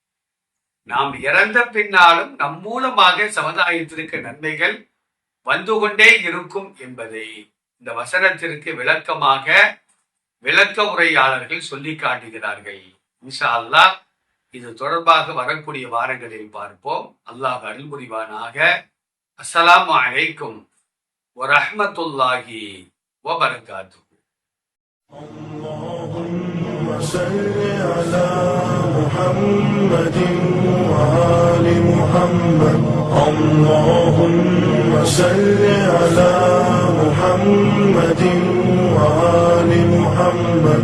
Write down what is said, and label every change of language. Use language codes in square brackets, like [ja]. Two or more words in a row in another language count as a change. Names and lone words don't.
[ta] நாம் இறந்த பின்னாலும் நம் மூலமாக சமுதாயத்திற்கு நன்மைகள் வந்து கொண்டே இருக்கும் என்பதை இந்த வசனத்திற்கு விளக்கமாக விளக்க உரையாளர்கள் சொல்லி காட்டுகிறார்கள். [ar] إن شاء الله [ta] இது தொடர்பாக வரக்கூடிய வாரங்களில் பார்ப்போம். அல்லாஹ் அருள் புரிவானாக. [ar] السلام عليكم ورحمة الله وبركاته. اللهم صل على محمد وآل محمد. اللهم صل على محمد وآل محمد.